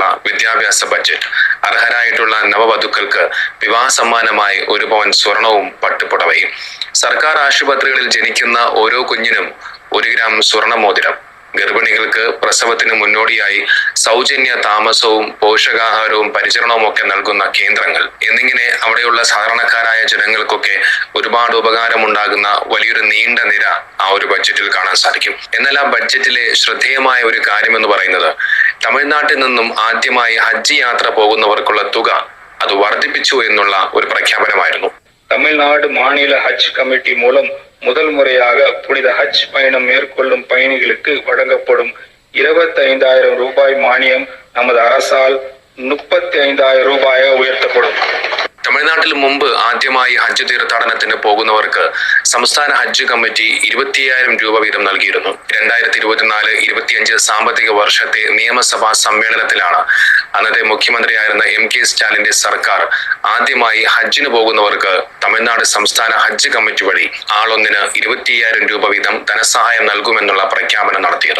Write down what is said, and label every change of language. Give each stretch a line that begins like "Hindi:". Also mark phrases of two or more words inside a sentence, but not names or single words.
Malayalam: വിദ്യാഭ്യാസ ബഡ്ജറ്റ്, അർഹരായിട്ടുള്ള നവവധുക്കൾക്ക് വിവാഹ സമ്മാനമായി 1 പവൻ സ്വർണവും പട്ടുപുടവയും, സർക്കാർ ആശുപത്രികളിൽ ജനിക്കുന്ന ഓരോ കുഞ്ഞിനും 1 ഗ്രാം സ്വർണ്ണമോതിരം, ഗർഭിണികൾക്ക് പ്രസവത്തിന് മുന്നോടിയായി സൗജന്യ താമസവും പോഷകാഹാരവും പരിചരണവും ഒക്കെ നൽകുന്ന കേന്ദ്രങ്ങൾ എന്നിങ്ങനെ അവിടെയുള്ള സാധാരണക്കാരായ ജനങ്ങൾക്കൊക്കെ ഒരുപാട് ഉപകാരമുണ്ടാകുന്ന വലിയൊരു നീണ്ട നിര ആ ഒരു ബഡ്ജറ്റിൽ കാണാൻ സാധിക്കും. എന്നാൽ ആ ബഡ്ജറ്റിലെ ശ്രദ്ധേയമായ ഒരു കാര്യം എന്ന് പറയുന്നത് തമിഴ്നാട്ടിൽ നിന്നും ആദ്യമായി ഹജ്ജ് യാത്ര പോകുന്നവർക്കുള്ള തുക അത് വർദ്ധിപ്പിച്ചു എന്നുള്ള ഒരു പ്രഖ്യാപനമായിരുന്നു.
Tamil: தமிழ்நாடு மாநில ஹஜ் கமிட்டி மூலம் முதல் முறையாக புனித ஹஜ் பயணம் மேற்கொள்ளும் பயணிகளுக்கு வழங்கப்படும் 25,000 ரூபாய் மானியம் நமது அரசால் 35,000 ரூபாயாக உயர்த்தப்படும்.
Malayalam: തമിഴ്നാട്ടിൽ മുമ്പ് ആദ്യമായി ഹജ്ജ് തീർത്ഥാടനത്തിന് പോകുന്നവർക്ക് സംസ്ഥാന ഹജ്ജ് കമ്മിറ്റി 25,000 രൂപ വീതം നൽകിയിരുന്നു. 2024-25 സാമ്പത്തിക വർഷത്തെ നിയമസഭാ സമ്മേളനത്തിലാണ് അന്നത്തെ മുഖ്യമന്ത്രിയായിരുന്ന MK സ്റ്റാലിന്റെ സർക്കാർ ആദ്യമായി ഹജ്ജിന് പോകുന്നവർക്ക് തമിഴ്നാട് സംസ്ഥാന ഹജ്ജ് കമ്മിറ്റി വഴി ആളൊന്നിന് 25,000 രൂപ വീതം ധനസഹായം നൽകുമെന്നുള്ള പ്രഖ്യാപനം നടത്തിയത്.